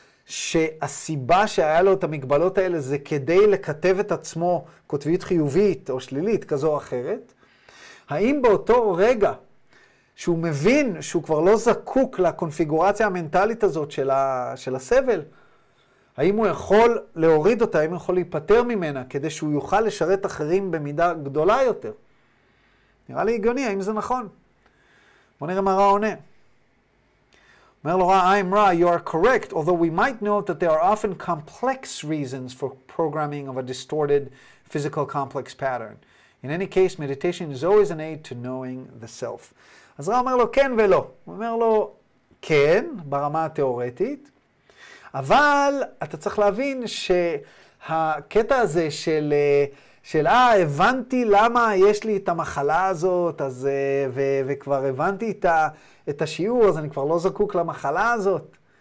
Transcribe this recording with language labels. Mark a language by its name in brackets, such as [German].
[Hebrew] שהסיבה שהיה לו את המגבלות האלה זה כדי לכתב את עצמו קוטביות חיובית או שלילית כזו או אחרת, האם באותו רגע שהוא מבין שהוא כבר לא זקוק לקונפיגורציה המנטלית הזאת של הסבל, האם הוא יכול להוריד אותה, האם הוא יכול להיפטר ממנה, כדי שהוא יוכל לשרת אחרים במידה גדולה יותר? נראה לי הגיוני, האם זה נכון? בוא נראה מה רע עונה. [English] אומר לו רע, I'm רע, you are correct, although we might note that there are often complex reasons for programming of a distorted physical complex pattern. In any case, meditation is always an aid to knowing the self. [Hebrew] אז רע אומר לו כן ולא. הוא אומר לו כן, ברמה התיאורטית, אבל אתה צריך להבין שהקטע הזה של הבנתי למה יש לי את המחלה הזאת, אז, וכבר הבנתי את השיעור, אז אני כבר לא זקוק למחלה הזאת.